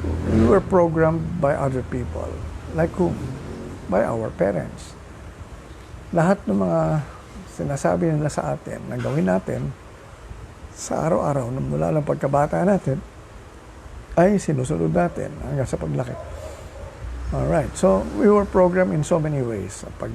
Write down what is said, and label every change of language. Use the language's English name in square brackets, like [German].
[English] We were programmed by other people. Like whom? By our parents. [Filipino] Lahat ng mga sinasabi nila sa atin, na gawin natin, sa araw-araw, mula lang pagkabata natin, ay sinusunod natin hanggang sa paglaki. [English] Alright, so we were programmed in so many ways.